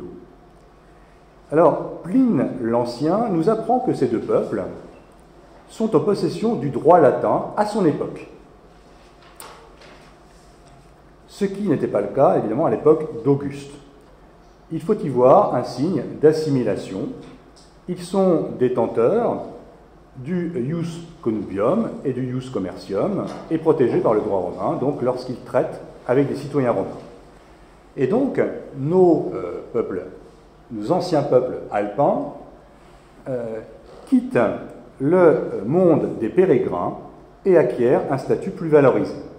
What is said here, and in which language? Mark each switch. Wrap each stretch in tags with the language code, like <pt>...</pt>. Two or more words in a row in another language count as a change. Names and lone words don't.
<fr>Alors, Pline l'Ancien nous apprend que ces deux peuples sont en possession du droit latin à son époque. Ce qui n'était pas le cas, évidemment, à l'époque d'Auguste. Il faut y voir un signe d'assimilation. Ils sont détenteurs du</fr> <la>ius connubium</la> <fr>et du</fr> <la>ius commercium</la> <fr>et protégés par le droit romain, donc lorsqu'ils traitent avec des citoyens romains. Et donc, nos anciens peuples alpins quittent le monde des pérégrins et acquièrent un statut plus valorisé.</fr>